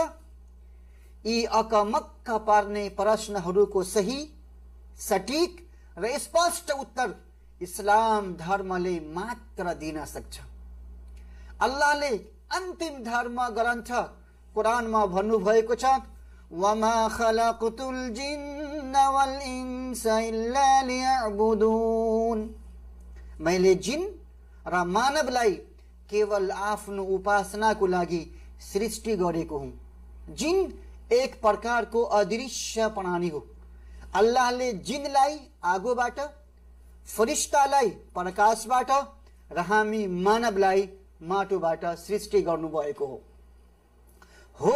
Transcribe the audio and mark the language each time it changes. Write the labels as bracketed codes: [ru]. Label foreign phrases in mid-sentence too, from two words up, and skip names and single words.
[ne] यी अकमक्क पार्ने प्रश्नहरूको सही, सटीक र स्पष्ट उत्तर इस्लाम धर्मले मात्र दिन सक्छ। अल्लाहले अन्तिम धर्म ग्रन्थ कुरानमा भन्नुभएको छ, [ar] وما خلقت الجن والإنس إلا ليعبدون, [ne] मैले जिन र मानवलाई केवल आफ्नो उपासनाको लागि सृष्टि गरेको हुँ। जिन एक प्रकारको अदृश्य प्राणी हो। अल्लाहले जिनलाई आगोबाट, फरिस्तालाई प्रकाशबाट र हामी मानवलाई माटोबाट सृष्टि गर्नुभएको हो।